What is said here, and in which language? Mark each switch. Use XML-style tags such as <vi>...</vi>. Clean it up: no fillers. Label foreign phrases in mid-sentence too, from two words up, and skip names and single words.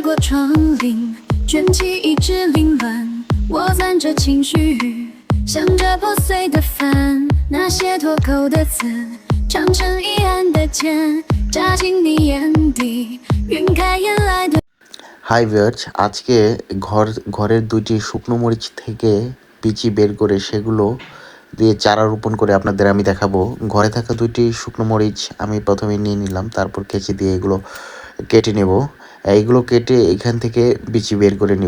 <zh>窗棂，卷起一支凌乱，我攒着情绪，想着破碎的帆，那些脱口的词，长成一岸的茧，扎进你眼底，晕开眼来的。</zh> <en>hi viewers,</en> <bn>আজকে ঘরের দুইটি শুকনো মরিচ থেকে বিচি বের করে সেগুলো দিয়ে চারা রোপণ করে আপনাদের আমি দেখাবো। ঘরে থাকা দুইটি শুকনো মরিচ আমি প্রথমে নিয়ে নিলাম, তারপর কেচি দিয়ে এগুলো কেটে নেব। এইগুলো কেটে এখান থেকে বিচি বের করে নেব।</bn>